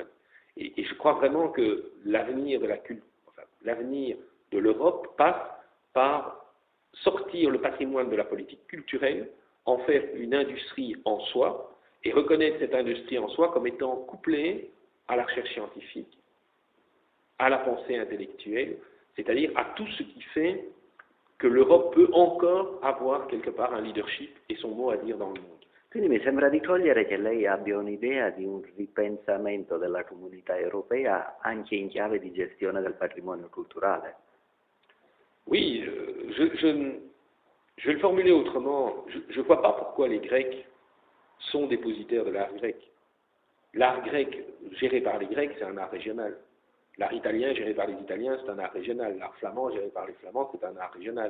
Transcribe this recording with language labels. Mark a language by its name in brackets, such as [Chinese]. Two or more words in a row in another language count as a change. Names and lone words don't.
[French] Et je crois vraiment que l'avenir de l'avenir de l'Europe passe par sortir le patrimoine de la politique culturelle, en faire une industrie en soi et reconnaître cette industrie en soi comme étant couplée à la recherche scientifique, à la pensée intellectuelle, c'est-à-dire à tout ce qui fait que l'Europe peut encore avoir quelque part un leadership et son mot à dire dans le monde. [Italian] Quindi mi sembra di cogliere che lei abbia un'idea di un ripensamento della comunità europea anche in chiave di gestione del patrimonio culturale. [French] Oui, je vais le formuler autrement. Je ne vois pas pourquoi les Grecs sont dépositaires de l'art grec. L'art grec géré par les Grecs, c'est un art régional. L'art italien géré par les Italiens, c'est un art régional. L'art flamand géré par les Flamands, c'est un art régional.